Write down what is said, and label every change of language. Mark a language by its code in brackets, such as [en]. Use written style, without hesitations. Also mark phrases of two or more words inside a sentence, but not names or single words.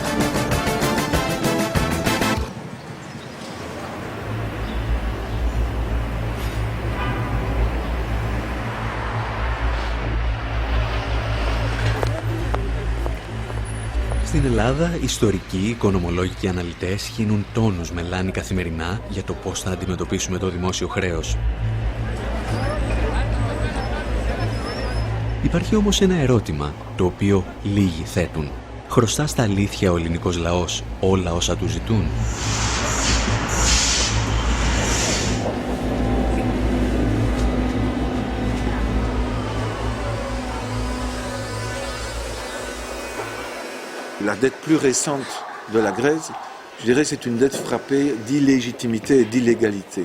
[el] Στην Ελλάδα, ιστορικοί, οικονομολόγοι και αναλυτές χύνουν τόνους μελάνι καθημερινά για το πώς θα αντιμετωπίσουμε το δημόσιο χρέος. Υπάρχει όμως ένα ερώτημα, το οποίο λίγοι θέτουν. Χρωστά στα αλήθεια ο ελληνικός λαός όλα όσα του ζητούν? [fr] La dette plus récente de la Grèce, je dirais, c'est une dette frappée d'illégitimité et d'illégalité.